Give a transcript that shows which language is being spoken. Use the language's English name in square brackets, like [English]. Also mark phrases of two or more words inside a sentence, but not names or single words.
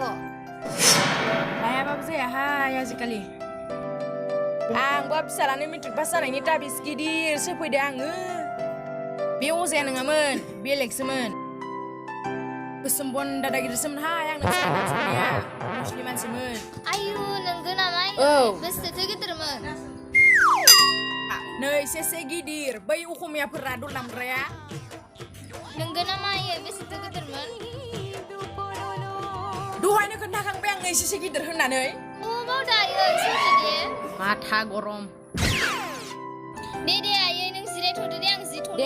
[Bodo] लायाबाबो जायाहाय आजिखालि आंबा फिसालानो [English] matric pass [Bodo] जानायनि ताबिज गिदिर सोफैदो आङो बे अजाया नङामोन बेलेगसोमोन गोसोम बन दादा गिदिरसोमोनहाय आंनो फिसालाया मुस्लिम मानसिमोन आयु नंगौ नामा औ बेसेथो गिदिरमोन Nei sese gidir bai ukhmiyaफोरा दलामग्राया नोंगो ना मायो बेसेथो गिदिरमोन दहायनो खोन्थाखांबाय आं एसेसो गिदिर होननानै अबाव दायो सोरदो दे माथा गरम दे आयै नों जिरायथ'दो दे आं जि थ'नि